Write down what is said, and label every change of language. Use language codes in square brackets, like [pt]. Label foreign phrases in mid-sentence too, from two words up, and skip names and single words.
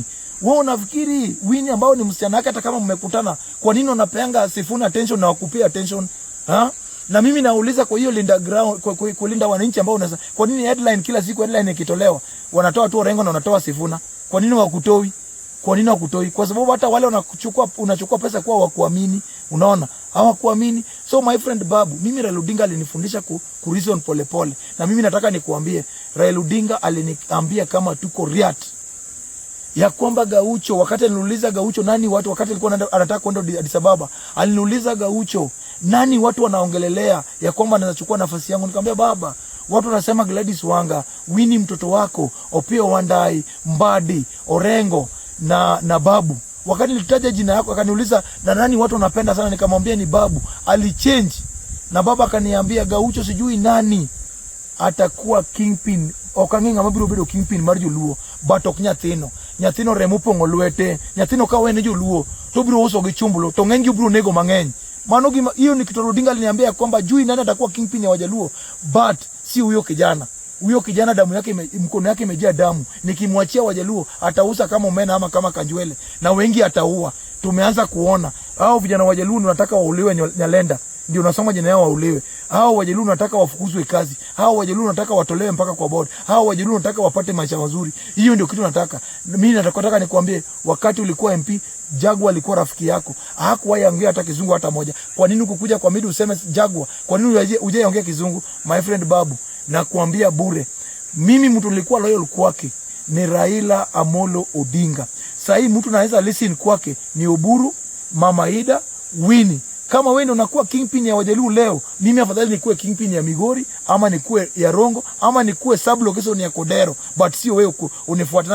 [sw] Wewe unafikiri Winnie ambao ni msichana wake, hata kama mmekutana, kwa nini unapeanga Sifuna attention na wakupia attention? Na mimi nauliza kwa hiyo linda ground, kwa kulinda wananchi ambao unasema, kwa nini headline kila siku headline ikitolewa wanatoa tu Orengo na wanatoa Sifuna? Kwa nini wakutoi? Kwa nini wakutoi? Kwa sababu hata wale unachukua pesa kwa wakuamini. Unaona? Hawakuamini. So [en] my friend [sw] babu, mimi Raila Odinga alinifundisha ku reason pole. Na mimi nataka nikuambie, Raila Odinga aliniambia kama tuko riat ya kwamba Gaucho, wakati aliniuliza Gaucho nani watu, wakati alikuwa anataka kwenda Addis Ababa, aliniuliza Gaucho nani watu wanaongelelea ya kwamba anachukua nafasi yangu. Nikamwambia baba, watu wanasema Gladys Wanga, Winnie mtoto wako, Opiyo Wandayi, Mbadi, Orengo na babu. Wakati nilitaja jina yako akaniuliza na nani watu wanapenda sana, nikamwambia ni babu. Alichange na baba akaniambia Gaucho sijui nani atakuwa kingpin [luo] okanginga mabirobedo kingpin mar Joluo, but ok nyathino remo pongo lwete, nyathino ka wene Joluo to biro uso gi chumbulo to ng'eny biro nego mang'eny. [sw] Mano hiyo ni kitu Odinga aliniambia kwamba jui nani atakuwa kingpin ya Wajaluo, but si huyo kijana. Huyo kijana damu yake mkono yake imejaa damu. Nikimwachia Wajaluo atauza kama Omena ama kama Kanjwele, na wengi ataua. Tumeanza kuona hao vijana Wajaluo wanataka wauliwe Nyalenda, ndio unasoma jina yao wauliwe. Hao Wajaluo wanataka wafukuzwe kazi. Hao Wajaluo wanataka watolewe mpaka kwa board. Hao Wajaluo wanataka wapate maisha mazuri. Hiyo ndio kitu nataka. Mimi nataka nikwambie, wakati ulikuwa MP, Jaguar alikuwa rafiki yako. Hakuwahi ongea hata kizungu hata moja. Kwa nini ukukuja kwa media useme Jaguar? Kwa nini uje ongea kizungu? [en] My friend [sw] Babu, na kuambia bure. Mimi mtu nilikuwa loyal kwake ni Raila Amolo Odinga. Sasa hii mtu naweza listen kwake ni Oburu, Mama Ida, Winnie. Kama wewe unakuwa kingpin ya Wajaluo leo, mimi afadhali nikuwe kingpin ya Migori, ama nikuwe ya Rongo, ama nikuwe [en] sub location [sw] ya Kodero, but sio wewe unifuata.